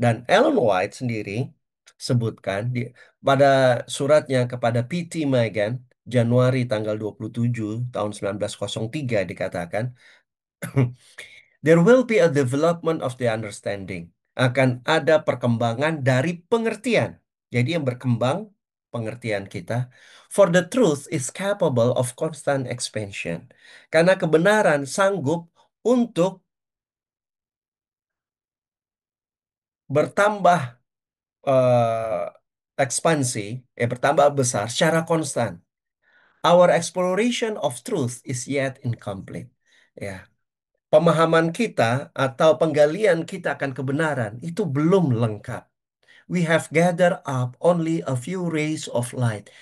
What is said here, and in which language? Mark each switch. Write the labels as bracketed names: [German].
[Indonesian] Dan Ellen White sendiri sebutkan pada suratnya kepada P.T. [English] Megan, [Indonesian] Januari tanggal 27 tahun 1903 dikatakan, [English] There will be a development of the understanding. [Indonesian] Akan ada perkembangan dari pengertian. Jadi yang berkembang pengertian kita. [English] For the truth is capable of constant expansion. [Indonesian] Karena kebenaran sanggup untuk bertambah eh, ekspansi, bertambah besar secara konstan. [English] Our exploration of truth is yet incomplete. [Indonesian] Ya, pemahaman kita atau penggalian kita akan kebenaran itu belum lengkap. [English] We have gathered up only a few rays of light.